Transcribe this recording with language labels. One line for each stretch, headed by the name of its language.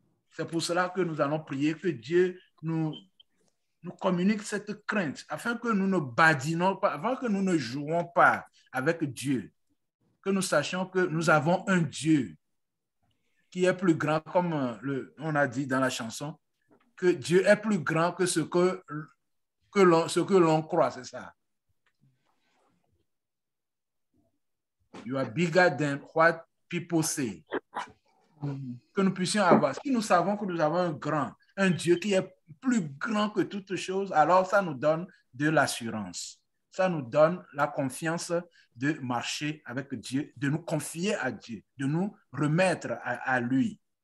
French: C'est pour cela que nous allons prier que Dieu nous communique cette crainte, afin que nous ne badinons pas, afin que nous ne jouons pas avec Dieu, que nous sachions que nous avons un Dieu qui est plus grand, comme on a dit dans la chanson, que Dieu est plus grand que ce que l'on croit, c'est ça.
English: You are bigger than what people say.
French: Que nous puissions avoir, si nous savons que nous avons un Dieu qui est plus grand que toutes choses, alors ça nous donne de l'assurance. Ça nous donne la confiance de marcher avec Dieu, de nous confier à Dieu, de nous remettre à lui.